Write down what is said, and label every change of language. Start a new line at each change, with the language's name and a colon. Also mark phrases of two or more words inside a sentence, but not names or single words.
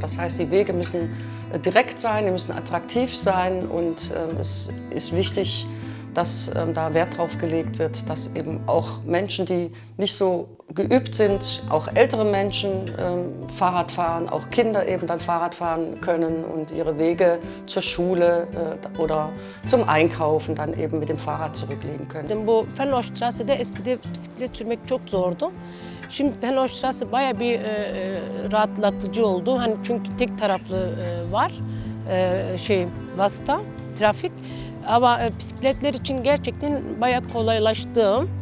German: Das heißt, die Wege müssen direkt sein, die müssen attraktiv sein und es ist wichtig, dass da Wert drauf gelegt wird, dass eben auch Menschen, die nicht so geübt sind, auch ältere Menschen Fahrrad fahren, auch Kinder eben dann Fahrrad fahren können und ihre Wege zur Schule oder zum Einkaufen dann eben mit dem Fahrrad zurücklegen können.
Turkish: Bu Fenlostrasse'de eskide bisiklet sürmek çok zordu. Şimdi Fenlostrasse bayağı bir rahatlatıcı oldu. Hani çünkü tek taraflı var Vasta, trafik. Ama bisikletler için gerçekten bayağı kolaylaştı.